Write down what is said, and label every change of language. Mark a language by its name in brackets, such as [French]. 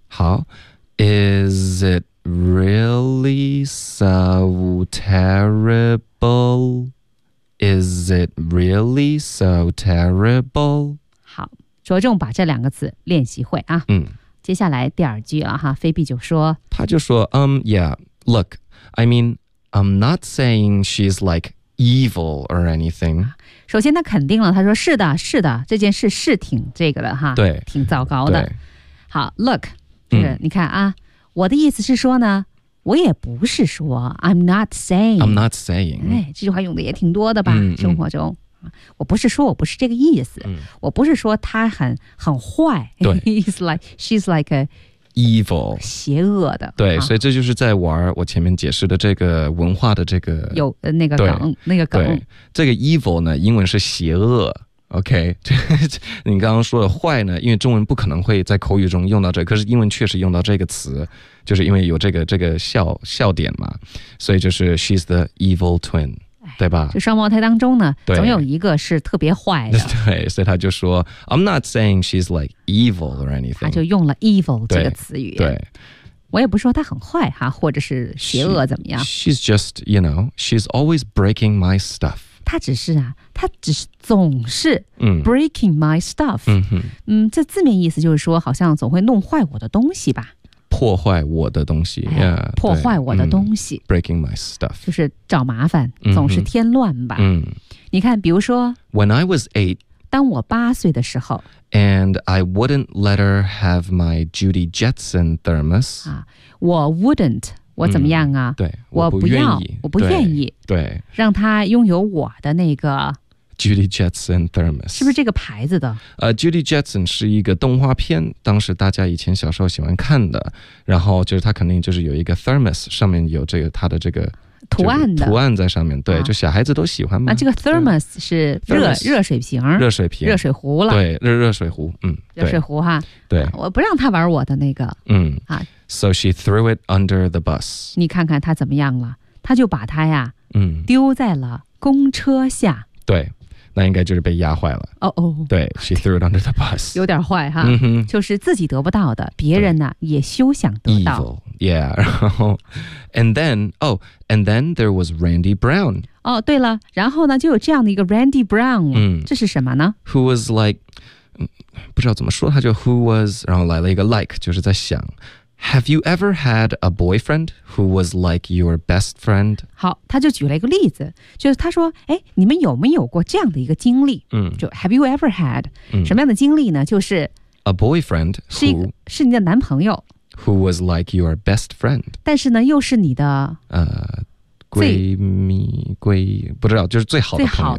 [English] 好 ，Is it really so terrible？ Is it really so terrible? [Chinese] 好，着重把这两个词练习会啊。嗯，接下来第二句啊哈，菲比就说，他就说， [English] yeah, look, I mean, I'm not saying she's like evil or anything. [Chinese] 首先他肯定了，他说是的，是的，这件事是挺这个的哈，对，挺糟糕的。好 ， [English] look, [Chinese] 就是你看啊，我的意思是说呢。我也不是说 [English] I'm not saying、 [Chinese] 哎、这句话用的也挺多的吧、生活中我不是说我不是这个意思、我不是说她很坏对 [English] She's like a evil [Chinese] 邪恶的对、啊、所以这就是在玩我前面解释的这个文化的这个有那个梗那个梗这个 evil 呢英文是邪恶OK， 你刚刚说的坏呢？因为中文不可能会在口语中用到这个，可是英文确实用到这个词，就是因为有这个笑点嘛，所以就是 [English] she's the evil twin， [Chinese] 对吧？就双胞胎当中呢，总有一个是特别坏的。对，所以他就说 [English] I'm not saying she's like evil or anything， [Chinese] 他就用了 evil 这个词语。对，我也不说她很坏哈，或者是邪恶怎么样 [English] ？She's just you know she's always breaking my stuff。 [Chinese] 他只是啊，他只是总是 [English] breaking my stuff， [Chinese] 这字面意思就是说，好像总会弄坏我的东西吧破坏我的东西、哎 [English] yeah, [Chinese] 破坏我的东西、嗯、 [English] breaking my stuff [Chinese] 就是找麻烦总是添乱吧、嗯、你看比如说 [English] When I was eight [Chinese] 当我八岁的时候 [English] And I wouldn't let her have my Judy Jetson thermos、 [Chinese] 啊、我 [English] wouldn't [Chinese] 我怎么样啊、嗯、对我不愿意我不愿意对, 对让他拥有我的那个 [English] Judy Jetson Thermos [Chinese] 是不是这个牌子的 Judy Jetson 是一个动画片当时大家以前小时候喜欢看的然后就是他肯定就是有一个 Thermos 上面有这个他的这个图案的图案在上面对、啊、就小孩子都喜欢嘛、啊、这个 Thermos 是 热水瓶热水壶了对 热水壶、嗯、热水壶哈对、啊、我不让他玩我的那个嗯、啊 [English] So she threw it under the bus. [Chinese] 你看看她怎么样了？她就把它呀，嗯，丢在了公车下。对，那应该就是被压坏了。哦哦，对 [English] ，she threw it under the bus. [Chinese] 有点坏哈，嗯、就是自己得不到的，别人呢也休想得到。 [English] Evil, yeah. [Chinese] 然后 [English] ，and then, oh, and then there was Randy Brown. [Chinese] 哦，对了，然后呢，就有这样的一个 Randy Brown. 嗯，这是什么呢？ [English] Who was like, [Chinese] 不知道怎么说，他就 [English] who was， [Chinese] 然后来了一个 like， 就是在想。 [English] Have you ever had a boyfriend who was like your best friend? [Chinese] 好，他就举了一个例子，就是他说，哎，你们有没有过这样的一个经历？嗯，就 [English] Have you ever had、 [Chinese] 嗯、什么样的经历呢？就是 [English] a boyfriend who, [Chinese] 是你的男朋友 [English] who was like your best friend， [Chinese] 但是呢，又是你的闺蜜不知道，就是最好的朋友